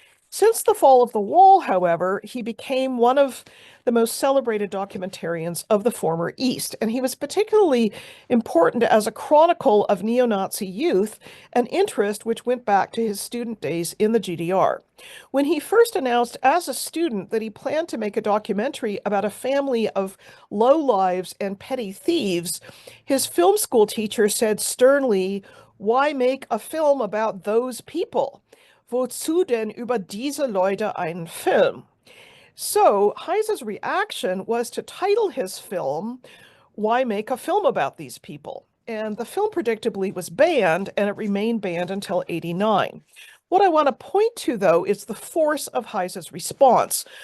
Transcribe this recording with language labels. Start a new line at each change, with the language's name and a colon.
English: Since the fall of the wall, however, he became one of the most celebrated documentarians of the former East, and he was particularly important as a chronicle of neo-Nazi youth, an interest which went back to his student days in the GDR. When he first announced as a student that he planned to make a documentary about a family of lowlives and petty thieves, his film school teacher said sternly, "Why make a film about those people?
German: Wozu denn über diese Leute einen Film?"
English: So Heise's reaction was to title his film, "Why Make a Film About These People?" And the film predictably was banned, and it remained banned until '89. What I want to point to, though, is the force of Heise's response.